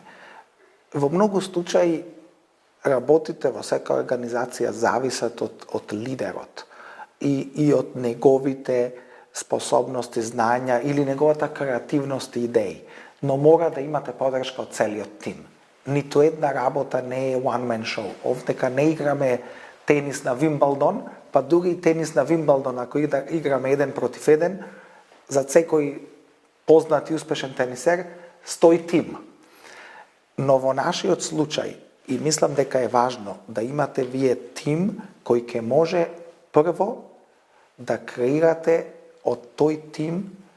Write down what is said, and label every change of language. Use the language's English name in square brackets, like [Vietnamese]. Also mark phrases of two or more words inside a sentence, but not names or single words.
[Macedonian] Во многу случаи работите во секоја организација зависат од лидерот и од неговите способности, знања или неговата креативност и идеи. Но мора да имате подршка од целиот тим. Ниту една работа не е [English] one man show. [Macedonian] Овдека не играме тенис на Вимбалдон, па дури и тенис на Вимбалдон, ако играме 1 против 1, за секој познат и успешен тенисер стои тим. Но во нашиот случај, и мислам дека е важно да имате вие тим кој ќе може прво да креирате од тој тим.